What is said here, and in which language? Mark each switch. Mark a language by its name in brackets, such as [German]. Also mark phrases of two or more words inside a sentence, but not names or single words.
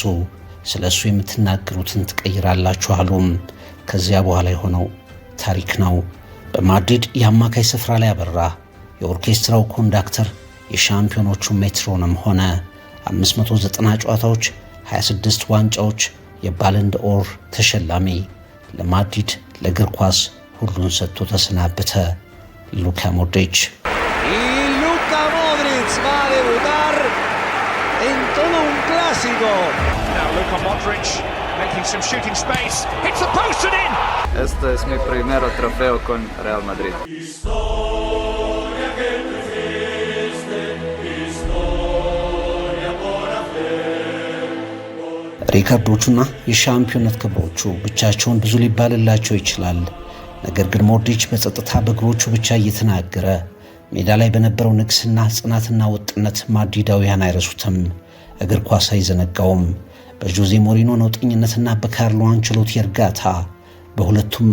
[Amharic] ስለሱ የምትናገሩትን ትቀይራላችሁ አሉ። ከዚያ በኋላ የሆነው ታሪክ ነው። በማድሪድ የአማካይ ስፍራ ላይ አበራ። የኦርኬስትራው ኮንዳክተር፣ የሻምፒዮኖቹ ሜትሮኖም ሆነ። 590 ጨዋታዎች፣ 26 ዋንጫዎች፣ የባለን ዶር ተሸላሚ። ለማድሪድ ለእግር ኳስ ሁሉን ሰጥቶ ተሰናበተ። ሉካ ሞድሪች [Spanish] Luka Modric va a debutar en todo un clásico. [English] Now Luka Modric making some shooting space. Hits the post and in! [Spanish] Este es mi primer trofeo con Real Madrid. [Amharic] ሪካርዶቹና የሻምፒዮንነት ክብሮቹ ብቻቸውን ብዙ ሊባልላቸው ይችላል። ነገር ግን ሞድሪች በጸጥታ በእግሮቹ ብቻ እየተናገረ ሜዳ ላይ በነበረው ንግስና፣ ጽናትና ወጥነት ማድሪዳውያን አይረሱትም። እግር ኳስ አይዘነጋውም። በጆዜ ሞሪኖ ነውጠኝነትና በካርሎ አንቸሎቲ እርጋታ በሁለቱም